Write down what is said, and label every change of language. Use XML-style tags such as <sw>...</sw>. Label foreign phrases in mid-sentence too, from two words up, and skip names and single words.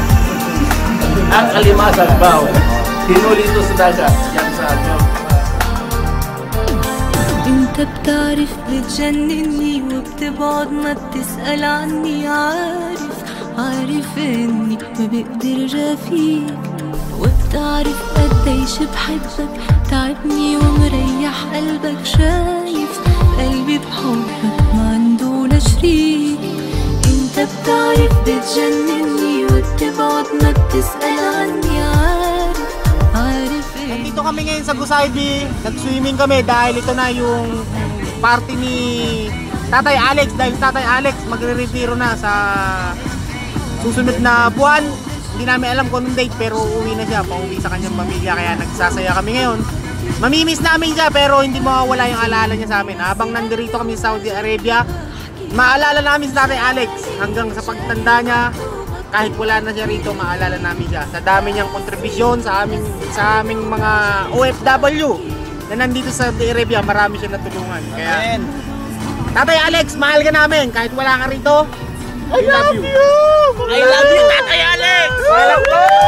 <tl>Ang alimasag bao. Hinuli ito sa dagat. Yan sa ato.</tl> <ar>انت بتعرف بتجنني وبتبعد ما بتسأل عني. عارف اني ما بقدر جافيك وبتعرف قديش بحبك. تعبني ومريح قلبك. شايف قلبي بحبك ما عنده شريك. انت بتعرف بتجنني وبتبعد ما بتسأل عني. عارف</ar> <tl>Nandito kami ngayon sa Gusaybi, nag-swimming kami dahil ito na yung party ni Tatay Alex. Dahil Tatay Alex magre-retiro na sa susunod na buwan. Hindi namin alam kung anong date, pero uuwi na siya, pauwi sa kanyang pamilya, kaya nagsasaya kami ngayon. Mamimiss namin siya, pero hindi mawawala yung alaala niya sa amin. Habang nandito kami sa Saudi Arabia, maalala namin si Tatay Alex hanggang sa pagtanda niya. Kahit wala na siya rito, maalala namin siya sa dami niyang kontribusyon sa aming mga OFW na nandito sa Saudi Arabia. Marami siya natulungan. Kaya Tatay Alex, mahal ka namin kahit wala ka rito.</tl> <en>I love you! I love you, Tatay Alex! I love you!</en>